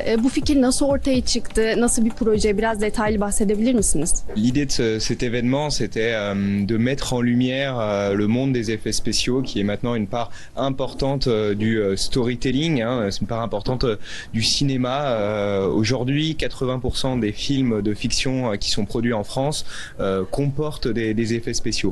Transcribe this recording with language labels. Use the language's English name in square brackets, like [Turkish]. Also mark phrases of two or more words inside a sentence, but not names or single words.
[Turkish] Bu fikir nasıl ortaya çıktı? Nasıl bir proje? Biraz detaylı bahsedebilir misiniz? [French] L'idée de cet événement, c'était de mettre en lumière le monde des effets spéciaux, qui est maintenant une part importante du storytelling, c'est une part importante du cinéma. Aujourd'hui, 80% des films de fiction qui sont produits en France comportent des effets spéciaux.